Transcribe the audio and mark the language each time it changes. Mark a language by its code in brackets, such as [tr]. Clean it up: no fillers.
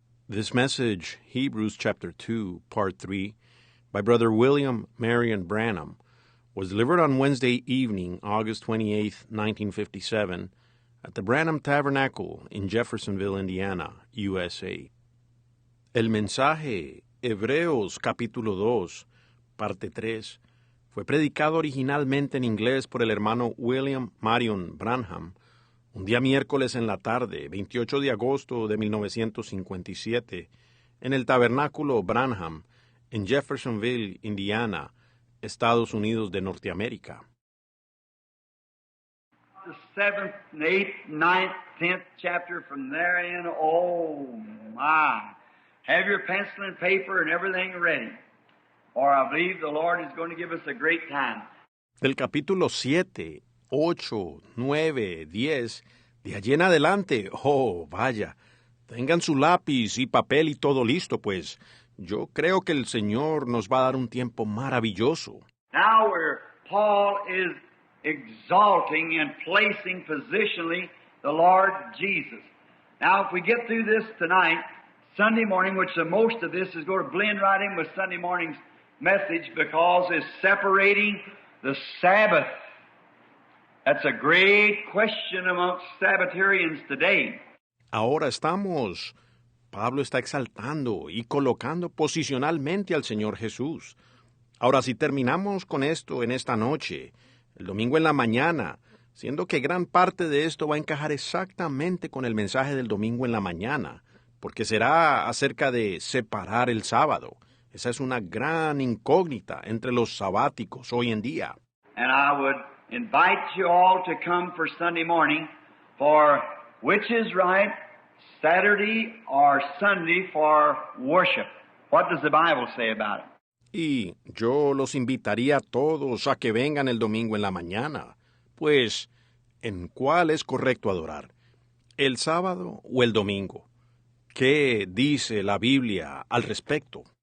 [en] This message, Hebrews chapter 2, part 3, by Brother William Marion Branham, was delivered on Wednesday evening, August 28, 1957, at the Branham Tabernacle in Jeffersonville, Indiana, USA. [es] El mensaje, Hebreos capítulo 2, parte 3, fue predicado originalmente en inglés por el hermano William Marion Branham, un día miércoles en la tarde, 28 de agosto de 1957, en el Tabernáculo Branham, en Jeffersonville, Indiana, Estados Unidos de Norteamérica. [en] The 7th, 8th, 9th, 10th chapter from therein, oh my. Have your pencil and paper and everything ready, or I believe the Lord is going to give us a great time. [es] Del capítulo 7, 8, 9, 10, de allí en adelante, oh, vaya, tengan su lápiz y papel y todo listo, pues yo creo que el Señor nos va a dar un tiempo maravilloso. [en] Now where Paul is exalting and placing positionally the Lord Jesus. Now if we get through this tonight, Sunday morning, which the most of this is going to blend right in with Sunday morning's message because it's separating the Sabbath. That's a great question amongst Sabbatarians today. [es] Ahora Pablo está exaltando y colocando posicionalmente al Señor Jesús. Ahora, si terminamos con esto en esta noche, el domingo en la mañana, siendo que gran parte de esto va a encajar exactamente con el mensaje del domingo en la mañana, porque será acerca de separar el sábado. Esa es una gran incógnita entre los sabáticos hoy en día. [en] And I would invite you all to come for Sunday morning for which is right, Saturday or Sunday for worship. What does the Bible say about it? [es] Y yo los invitaría a todos a que vengan el domingo en la mañana. Pues, ¿en cuál es correcto adorar? ¿El sábado o el domingo? ¿Qué dice la Biblia al respecto?